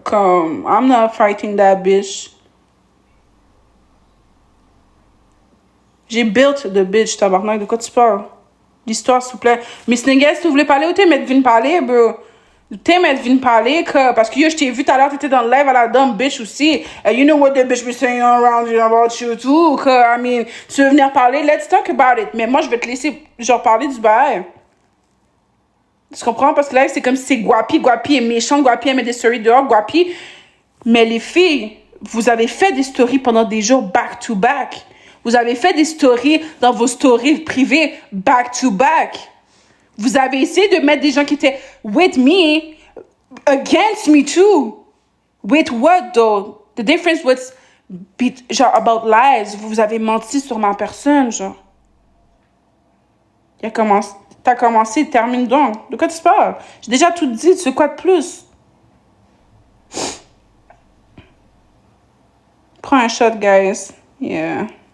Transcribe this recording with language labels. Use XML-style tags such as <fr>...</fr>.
<en>Come, I'm not fighting that bitch.</en> <fr>J'ai built the bitch, tabarnak. De quoi tu parles? L'histoire, s'il vous plaît. Miss Niggas, si vous voulez parler, ou t'es mettre vine parler, bro? T'es mettre vine parler, parce que yo, je t'ai vu tout à l'heure, t'étais dans le live à la dumb bitch aussi.</fr> <en>And you know what the bitch be saying around you about you too. I mean,</en> <fr>tu veux venir parler,</fr> <en>let's talk about it.</en> <fr>Mais moi, je vais te laisser, genre, parler du bail. Tu comprends? Parce que là, c'est comme si c'est Guapi. Guapi est méchant. Guapi, elle met des stories dehors. Guapi. Mais les filles, vous avez fait des stories pendant des jours back-to-back. Vous avez fait des stories dans vos stories privées back-to-back. Vous avez essayé de mettre des gens qui étaient</fr> <en>with me, against me too. With what, though? The difference was, genre, about lies.</en> <fr>Vous avez menti sur ma personne, genre. T'as commencé, termine donc. De quoi tu parles? J'ai déjà tout dit, tu veux quoi de plus? Prends un shot, guys. Yeah.</fr>